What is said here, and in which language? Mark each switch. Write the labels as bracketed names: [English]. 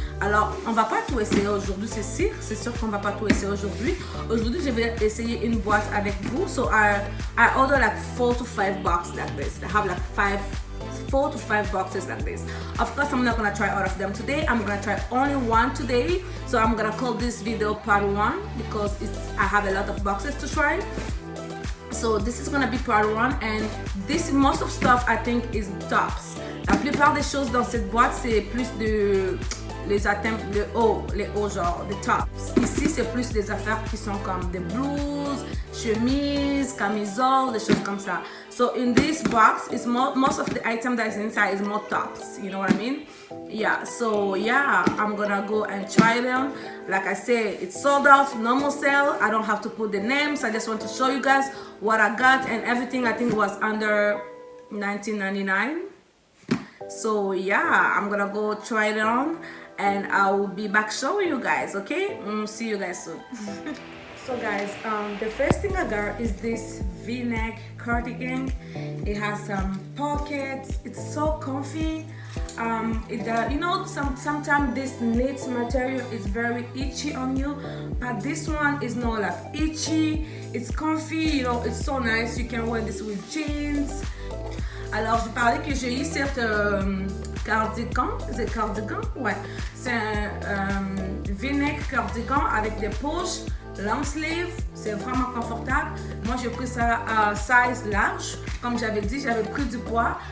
[French] Alors on va pas tout essayer aujourd'hui, c'est sûr qu'on va pas tout essayer aujourd'hui. Aujourd'hui je vais essayer une boîte avec vous. [English] So I order like 4 to 5 boxes like this. I have like 4 to 5 boxes like this. Of course I'm not gonna try all of them today. I'm gonna try only one today. So I'm gonna call this video part 1 because I have a lot of boxes to try. So this is gonna be part 1 and most of stuff I think is tops. [French] La plupart des choses dans cette boîte c'est plus les hauts genre, des tops. Ici c'est plus des affaires qui sont comme des blouses, chemises, camisoles, des choses comme ça. [English] So in this box, most of the item that is inside is more tops. You know what I mean? Yeah. So yeah, I'm gonna go and try them. Like I said, it's sold out, normal sale. I don't have to put the names. I just want to show you guys what I got and everything. I think it was under $19.99. So yeah, I'm gonna go try it on and I will be back showing you guys, okay? See you guys soon. So guys, the first thing I got is this V-neck cardigan. It has some pockets. It's so comfy. You know, sometimes this knit material is very itchy on you, but this one is not like itchy. It's comfy, you know, it's so nice. You can wear this with jeans. [French] Alors, je parlais que j'ai eu cette cardigan, c'est cardigan? Ouais, c'est un V-neck cardigan avec des poches, long sleeve, c'est vraiment confortable. Moi, j'ai pris ça à size large. Comme j'avais dit, j'avais pris du poids.